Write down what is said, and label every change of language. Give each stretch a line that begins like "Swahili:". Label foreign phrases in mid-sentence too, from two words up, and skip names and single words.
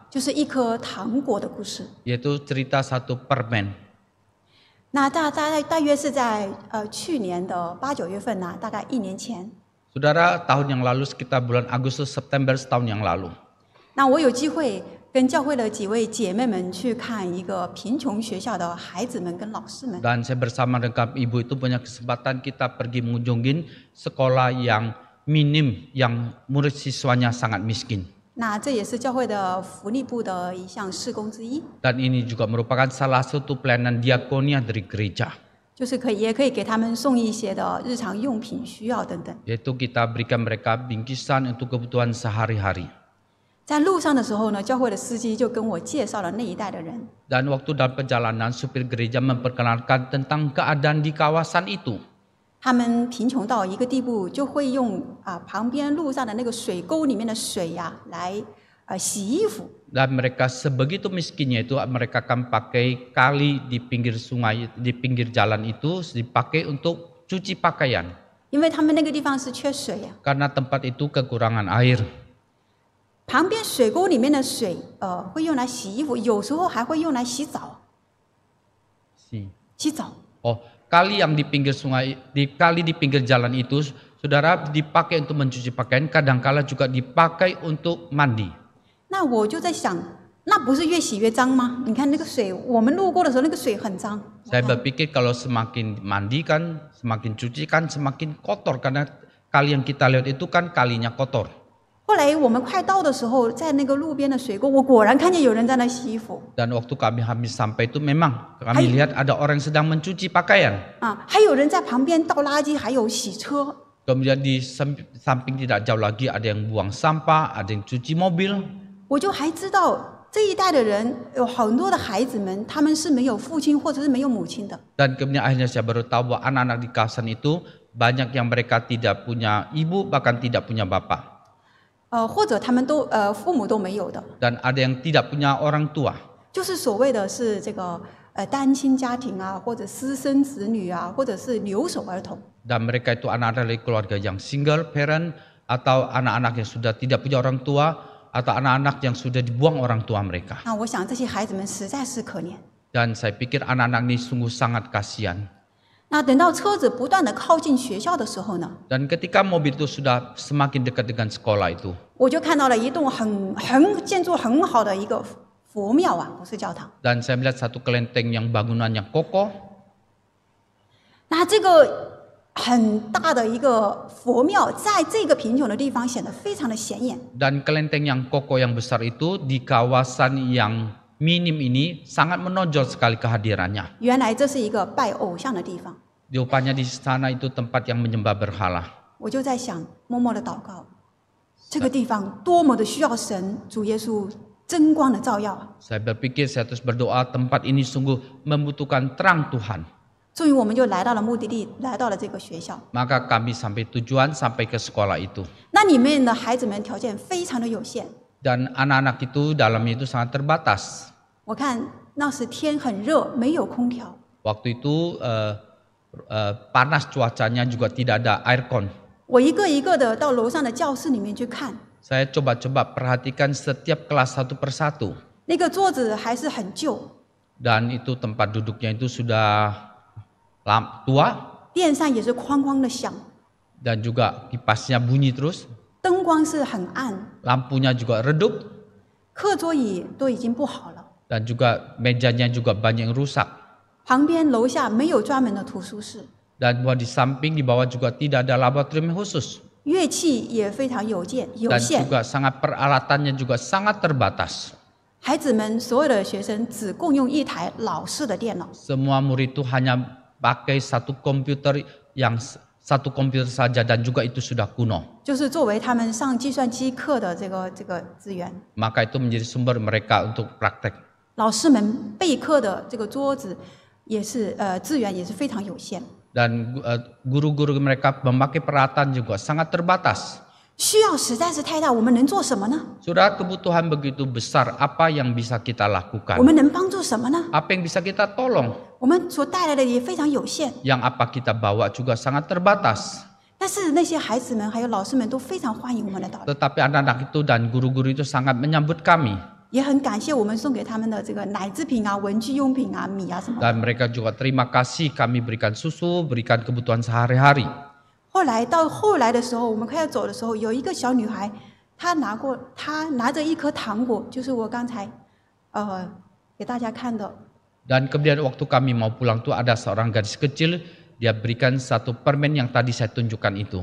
Chinese: 就是一颗糖果的故事。
Indonesian: yaitu cerita satu permen.
Chinese: 那大约是在去年的8、9月份大概1年前。
Indonesian: Saudara, tahun yang lalu sekitar bulan Agustus September setahun yang lalu.
Chinese: 那我有机会跟教会的几位姐妹们去看一个贫穷学校的孩子们跟老师们。
Indonesian: Dan saya bersama dengan ibu itu punya kesempatan kita pergi mengunjungi sekolah yang minim, yang murid siswanya sangat miskin.
Chinese: 那这也是教会的福利部的一项事工之一，
Indonesian: Dan ini juga merupakan salah satu pelayanan diakonia dari gereja.
Chinese: 就是也可以给他们送一些的日常用品需要等等。
Indonesian: Yaitu kita berikan mereka bingkisan untuk kebutuhan sehari-hari.
Chinese: 在路上的时候呢，教会的司机就跟我介绍了那一带的人。
Indonesian: Dan waktu dalam perjalanan, supir gereja memperkenalkan tentang keadaan di kawasan itu.
Chinese: 他们贫穷到一个地步，就会用旁边路上的那个水沟里面的水呀、来洗衣服。
Indonesian: Dan mereka sebegitu miskinnya itu, mereka akan pakai kali di pinggir sungai, di pinggir jalan itu dipakai untuk cuci pakaian.
Chinese: 因为他们那个地方是缺水呀、
Indonesian: Karena tempat itu kekurangan air.
Chinese: 旁边水沟里面的水，会用来洗衣服，有时候还会用来洗澡。洗澡。
Indonesian: Oh, kali yang di pinggir sungai, kali di pinggir jalan itu, saudara, dipakai untuk mencuci pakaian, kadangkala juga dipakai untuk mandi.
Chinese: 那我就在想，那不是越洗越脏吗？你看那个水，我们路过的时候，那个水很脏。
Indonesian: Saya berpikir kalau semakin mandi kan, semakin cuci kan, semakin kotor. Karena kali yang kita lihat itu kan kalinya kotor.
Chinese: 后来我们快到的时候，在那个路边的水沟，我果然看见有人在那洗衣服。
Indonesian: Dan waktu kami habis sampai itu memang kami lihat ada orang sedang mencuci pakaian.
Chinese: 还有人在旁边倒垃圾，还有洗车。
Indonesian: Kemudian di samping tidak jauh lagi ada yang buang sampah, ada yang cuci mobil.
Chinese: 我就还知道这一代的人有很多的孩子们，他们是没有父亲或者是没有母亲的。
Indonesian: Dan kemudian akhirnya saya baru tahu bahwa anak-anak di kawasan itu banyak yang mereka tidak punya ibu, bahkan tidak punya bapak.
Chinese: 或者他们都父母都没有的，
Indonesian: Dan ada yang tidak punya orang tua.
Chinese: 就是所谓的是这个单亲家庭啊，或者私生子女啊，或者是留守儿童。
Indonesian: Dan mereka itu anak-anak dari keluarga yang
English: single parent,
Indonesian: atau anak-anak yang sudah tidak punya orang tua, atau anak-anak yang sudah dibuang orang tua mereka.
Chinese: 那我想这些孩子们实在是可怜。
Indonesian: Dan saya pikir anak-anak ini sungguh sangat kasihan.
Chinese: 那等到车子不断的靠近学校的时候呢，
Indonesian: Dan ketika mobil itu sudah semakin dekat dengan sekolah itu,
Chinese: 我就看到了一栋建筑很好的一个佛庙啊，不是教堂。
Indonesian: dan saya melihat satu kelenteng yang bangunan yang kokoh.
Chinese: 那这个很大的一个佛庙，在这个贫穷的地方显得非常的显眼。
Indonesian: Dan kelenteng yang kokoh yang besar itu di kawasan yang minim ini sangat menonjol sekali kehadirannya.
Chinese: 原来这是一个拜偶像的地方。
Indonesian: Rupanya di sana itu tempat yang menyembah berhala.
Chinese: 我就在想，默默的祷告，这个地方多么的需要神主耶稣真光的照耀啊！
Indonesian: Saya berpikir, saya terus berdoa, tempat ini sungguh membutuhkan terang Tuhan.
Chinese: 终于我们就来到了目的地，来到了这个学校。
Indonesian: Maka kami sampai tujuan, sampai ke sekolah itu.
Chinese: 那里面的孩子们条件非常的有限。
Indonesian: Dan anak-anak itu dalamnya itu sangat terbatas.
Chinese: 我看那时天很热，没有空调。
Indonesian: Waktu itu panas cuacanya juga tidak ada aircon.
Chinese: 我一个一个的到楼上的教室里面去看，
Indonesian: Saya coba-coba perhatikan setiap kelas satu persatu.
Chinese: 那个桌子还是很旧，
Indonesian: Dan itu tempat duduknya itu sudah tua.
Chinese: 电扇也是哐哐的响，
Indonesian: Dan juga kipasnya bunyi terus.
Chinese: 灯光是很暗，
Indonesian: Lampunya juga redup.
Chinese: 课桌椅都已经不好了。
Indonesian: Dan juga mejanya juga banyak yang rusak.
Chinese: 旁边楼下没有专门的图书室，
Indonesian: Dan di samping di bawah juga tidak ada laboratorium khusus.
Chinese: 乐器也非常有限。
Indonesian: Dan juga sangat peralatannya juga sangat terbatas.
Chinese: 孩子们所有的学生只共用一台老式的电脑，
Indonesian: Semua murid itu hanya pakai satu komputer saja dan juga itu sudah kuno.
Chinese: 就是作为他们上计算机课的这个资源。
Indonesian: Maka itu menjadi sumber mereka untuk praktek.
Chinese: 老师们备课的这个桌子也是资源也是非常有限，
Indonesian: Dan guru-guru mereka memakai peralatan juga sangat terbatas.
Chinese: 需要实在是太大，我们能做什么呢？
Indonesian: Sudah kebutuhan begitu besar, apa yang bisa kita lakukan?
Chinese: 我们能帮助什么呢？
Indonesian: Apa yang bisa kita tolong?
Chinese: 我们所带来的也非常有限，
Indonesian: Yang apa kita bawa juga sangat terbatas.
Chinese: 但是那些孩子们还有老师们都非常欢迎我们的祷告，
Indonesian: Tetapi anak-anak itu dan guru-guru itu sangat menyambut kami.
Chinese: 也很感谢我们送给他们的这个奶制品啊、文具用品啊、米啊什么的。
Indonesian: Dan mereka juga terima kasih kami berikan susu, berikan kebutuhan sehari-hari.
Chinese: 到后来的时候，我们快要走的时候，有一个小女孩，她拿着一颗糖果，就是我刚才给大家看的。
Indonesian: Dan kemudian waktu kami mau pulang tuh ada seorang gadis kecil, dia berikan satu permen yang tadi saya tunjukkan itu.